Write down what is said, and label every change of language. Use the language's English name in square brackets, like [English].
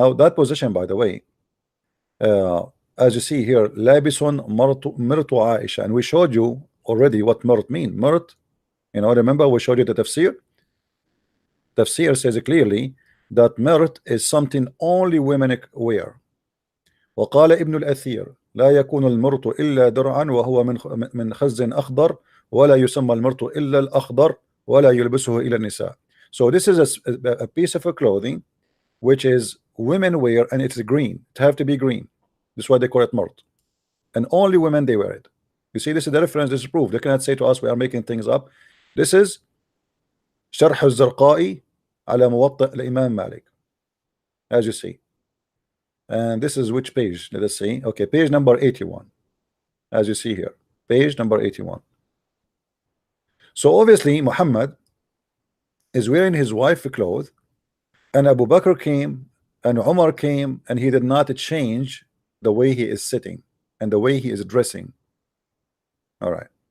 [English] Now that position, by the way, as you see here, labisun mirtu Aisha, and we showed you already what mirt mean. Mirt, you know, remember we showed you the tafsir. Tafsir says clearly that mirt is something only women wear. [Arabic] وقال ابن الأثير لا يكون المرط إلا درعا وهو من خز أخضر ولا يسمى المرط إلا الأخضر ولا يلبسه إلى النساء. [English] So this is a piece of clothing which is women wear, and it's green. It have to be green. That's why they call it murt, and only women they wear it. You see, this is the reference. This is proof. They cannot say to us we are making things up. This is شرح الزرقائي على موطئ الإمام مالك, as you see. And this is which page? Let us see. Okay, page number 81, as you see here, page number 81. So obviously Muhammad is wearing his wife's clothes, and Abu Bakr came and Umar came, and he did not change the way he is sitting and the way he is dressing. All right.